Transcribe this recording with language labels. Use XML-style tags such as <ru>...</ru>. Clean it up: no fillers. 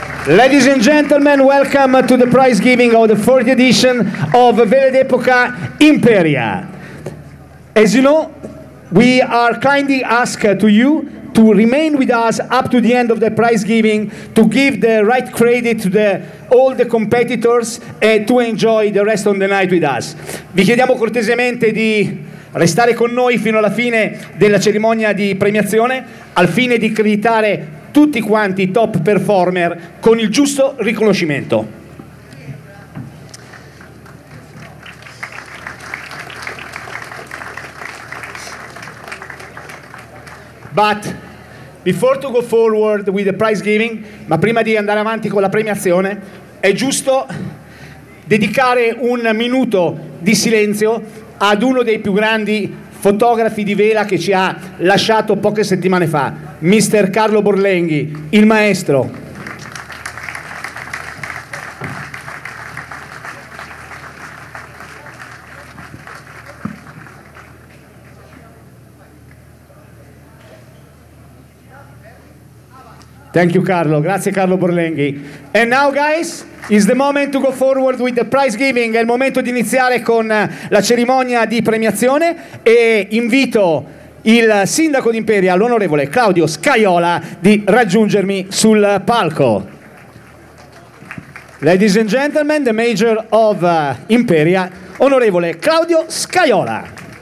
<en>Ladies and gentlemen, welcome to the prize giving of the 40th edition of Vele d'Epoca Imperia. As you know, we are kindly asked to you to remain with us up to the end of the prize giving to give the right credit to all the competitors and to enjoy the rest of the night with us.</en> <it>Vi chiediamo cortesemente di restare con noi fino alla fine della cerimonia di premiazione al fine di creditare tutti quanti top performer con il giusto riconoscimento.</it> <en>But before to go forward with the prize giving,</en> <it>ma prima di andare avanti con la premiazione, è giusto dedicare un minuto di silenzio ad uno dei più grandi fotografi di vela che ci ha lasciato poche settimane fa, Mr. Carlo Borlenghi, il maestro.</it> <en>Thank you Carlo, grazie Carlo Borlenghi. And now guys, it's the moment to go forward with the prize giving.</en> <it>È il momento di iniziare con la cerimonia di premiazione e invito il sindaco di Imperia, l'onorevole Claudio Scaiola, di raggiungermi sul palco.</it> <en>Ladies and gentlemen, the mayor of Imperia, onorevole Claudio Scaiola.</en>